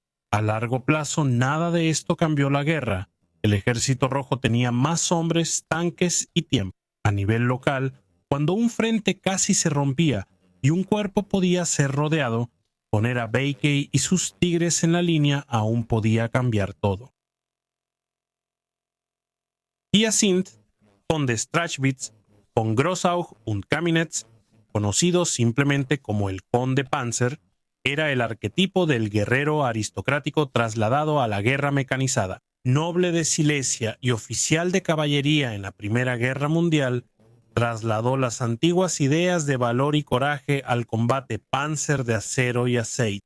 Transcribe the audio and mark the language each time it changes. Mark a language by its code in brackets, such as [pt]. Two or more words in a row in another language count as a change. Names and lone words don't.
[es] A largo plazo, nada de esto cambió la guerra. El Ejército Rojo tenía más hombres, tanques y tiempo. A nivel local, cuando un frente casi se rompía y un cuerpo podía ser rodeado, poner a Baker y sus tigres en la línea aún podía cambiar todo. Hyacinth von der Strachwitz von Grossauch und Kaminetz, conocido simplemente como el Conde Panzer, era el arquetipo del guerrero aristocrático trasladado a la guerra mecanizada. Noble de Silesia y oficial de caballería en la Primera Guerra Mundial, trasladó las antiguas ideas de valor y coraje al combate panzer de acero y aceite.